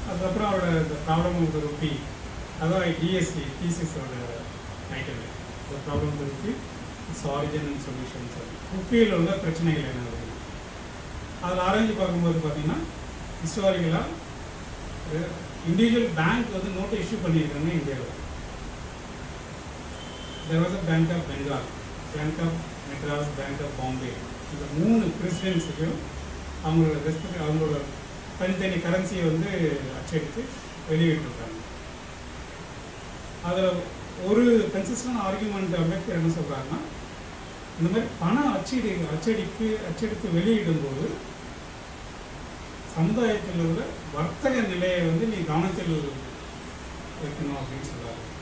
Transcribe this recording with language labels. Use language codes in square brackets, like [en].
[ta] அதுக்கப்புறம் அவரோட இந்த [en] Problem of the rupee, அதான் DSC தீசிஸோட item, இந்த problem of the rupee its origin and solution. [ta] ருப்பியில் உள்ள பிரச்சனைகள் என்ன அப்படின்னு அதில் ஆராய்ச்சி பார்க்கும்போது பார்த்தீங்கன்னா ஹிஸ்டாரிக்கலாக இண்டிவிஜுவல் பேங்க் வந்து நோட்டை இஷ்யூ பண்ணியிருக்காங்க இந்தியாவில். [en] There was a Bank of Bengal, Bank of Madras, Bank of Bombay. [ta] இந்த 3 பிரசிடென்ட்ஸுக்கும் அவங்களோட தனித்தனி கரன்சியை வந்து அச்சடித்து வெளியிட்டிருக்காங்க. அதில் ஒரு கன்சிஸ்டன்ட் ஆர்குமெண்ட் அம்பேத்கர் என்ன சொல்கிறாங்கன்னா, இந்த மாதிரி பணம் அச்சடித்து வெளியிடும்போது சமுதாயத்தில் உள்ள வர்த்தக நிலையை வந்து நீ கவனத்தில் வைக்கணும் அப்படின்னு சொல்கிறாரு.